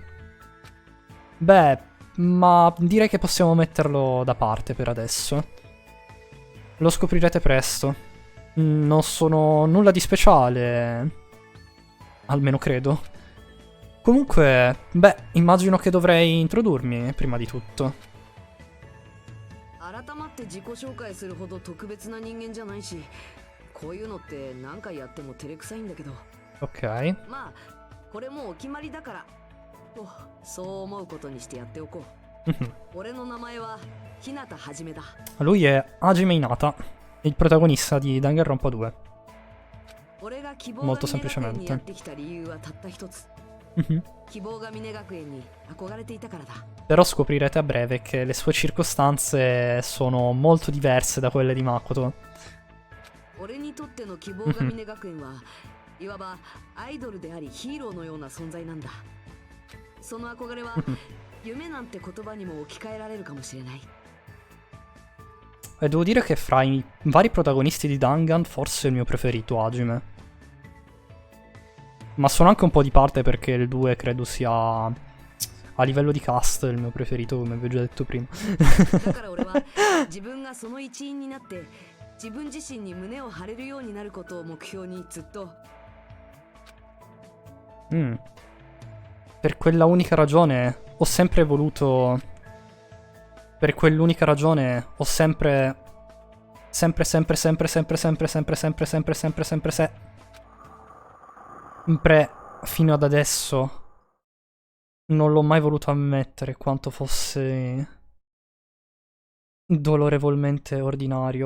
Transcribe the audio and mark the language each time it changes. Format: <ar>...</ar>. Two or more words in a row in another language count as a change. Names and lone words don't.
<it>Beh, ma direi che possiamo metterlo da parte per adesso. Lo scoprirete presto. Non sono nulla di speciale, almeno credo. Comunque, beh, immagino che dovrei introdurmi prima di tutto.</it> <ja>改まって自己紹介するほど特別な人間じゃないし、こういうのって何回やっても照れくさいんだけど。</ja> <it>Ok.</it> <ja>まあこれもうお決まりだからとそう思うことにしてやっておこう。俺の名前は日向はじめだ。</ja> <it>Lui è Hajime Hinata, il protagonista di Danganronpa 2.</it> <ja>俺が希望</ja> <it>Molto</it> <ja>が峰学園にや</ja> <it>semplicemente.</it> <ja>ってきた理由はたった一つ。 Mhm. 希望が峰学園に憧れていたからだ。</ja> <it>Però scoprirete a breve che le sue circostanze sono molto diverse da quelle di Makoto.</it> <ja>俺にとっての希望が峰学園はいわばアイドルでありヒーローのような存在なんだ。その憧れは夢なんて言葉にも置き換えられるかもしれない。</ja> <it>E devo dire che fra i vari protagonisti di Dangan forse è il mio preferito, Hajime. Ma sono anche un po' di parte perché il 2 credo sia a livello di cast il mio preferito, come vi ho già detto prima.</it> <ja>だから俺は自分がその一員になって自分自身に胸を張れるようになることを目標にずっと。</ja> <it>Per quella unica ragione ho sempre voluto... Per quell'unica ragione ho sempre... Sempre fino ad adesso non l'ho mai voluto ammettere quanto fosse dolorevolmente ordinario.</it>